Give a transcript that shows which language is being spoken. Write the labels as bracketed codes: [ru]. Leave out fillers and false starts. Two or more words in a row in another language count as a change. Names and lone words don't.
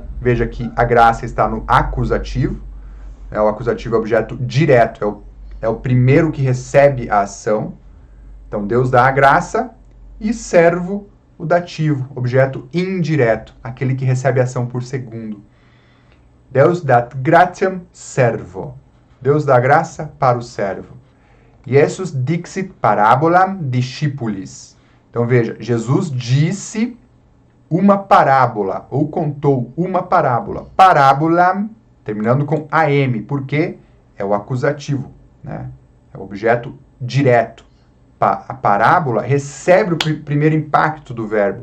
[pt] Veja que a graça está no acusativo. O acusativo é o objeto direto, é o primeiro que recebe a ação. Então, Deus dá a graça e servo, o dativo, objeto indireto, aquele que recebe a ação por segundo. [la] Deus dat gratiam servo. [pt] Deus dá graça para o servo. [la] Jesus dixit parabolam discipulis. [pt] Então, veja, Jesus disse uma parábola, ou contou uma parábola. Parábolam, terminando com am, porque é o acusativo, né? É o objeto direto. A parábola recebe o primeiro impacto do verbo.